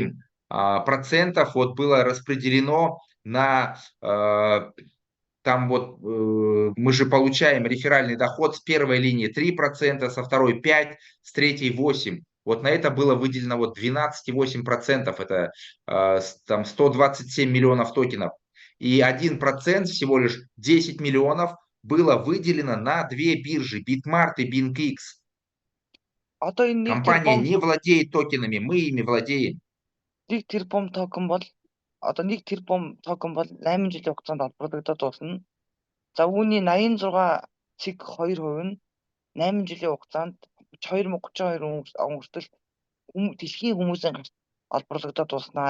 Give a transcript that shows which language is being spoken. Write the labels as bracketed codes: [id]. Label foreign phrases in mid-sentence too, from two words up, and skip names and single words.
[ru] 12,8 процентов вот было распределено на там вот мы же получаем реферальный доход с первой линии 3%, со второй 5%, с третьей 8%. Вот на это было выделено вот 12,8%, это там 127 миллионов токенов. И 1% всего лишь 10 миллионов было выделено на две биржи, Bitmart и BingX. [mn] Одоо энэ [ru] Компания не владеет токенами, мы ими владеем. [mn] 1 тэрбум токен бол одоо 1 тэрбум токен бол 8 жилийн хугацаанд олборлогдоод дуусна. За үүний 86.2% нь 8 жилийн хугацаанд 2032 он хүртэл дэлхийн хүмүүсийн гарт олборлогдоод дуснаа.